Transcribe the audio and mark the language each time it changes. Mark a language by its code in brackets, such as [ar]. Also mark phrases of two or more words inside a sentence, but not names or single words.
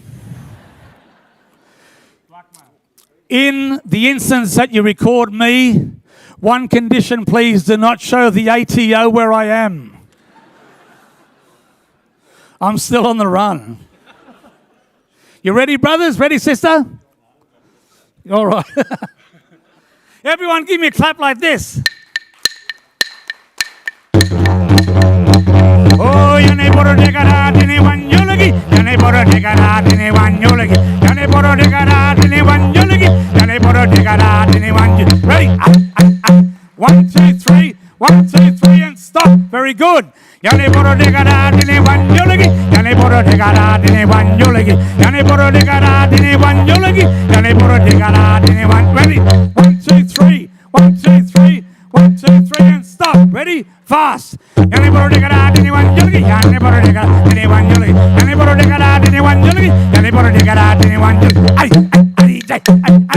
[en] In the instance that you record me, one condition, please, do not show the ATO where I am. I'm still on the run. You ready, brothers? Ready, sister? All right. Everyone give me a clap like this. Oh, yane boro dekara dine wanjolagi, yane boro dekara dine wanjolagi, yane boro dekara dine wanjolagi, yane boro dekara dine wanjolagi. Ready? 1, 2, 3. 1, 2, 3, and stop. Very good. Yane boro dekara dine wanjolagi, yane boro dekara dine wanjolagi, yane boro dekara dine wanjolagi, yane boro dekara dine wan. Ready? 1, 2, 3. 1, 2, 3. 1, 2, 3, and stop. Ready? Fast. Yane boro dekara dine wanjolagi, yane boro dekara dine wanjolagi, yane boro dekara dine wanjolagi, yane boro dekara dine wanjolagi.